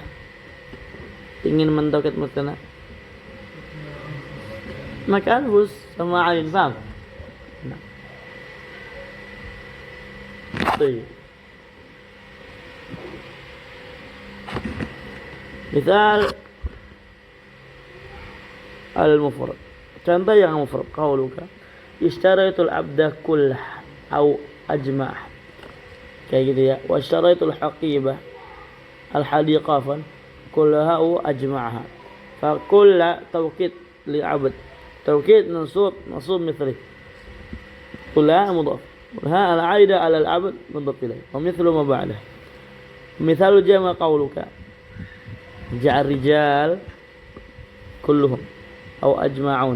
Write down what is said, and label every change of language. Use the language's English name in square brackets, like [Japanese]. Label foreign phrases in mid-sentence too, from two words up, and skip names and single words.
[Indonesian] Ingin mentaukid mutsanna? Maka anfus sama ain, paham? Nah. Misal al-mufrad. Contoh yang mufrad, [Arabic] قولك اشتريت العبد كله أو أجمع'. [Indonesian] Kayak gitu ya. [Arabic] واشتريت الحقيبة الحديقة كلها أو أجمعها. فكل توكيد للعبد. توكيد منصوب مثلي. كلها مضاف. الهاء العائد على العبد مضاف إليه. ومثل ما بعده. مثال جمع قولك جاء رجال كلهم atau أجمعون.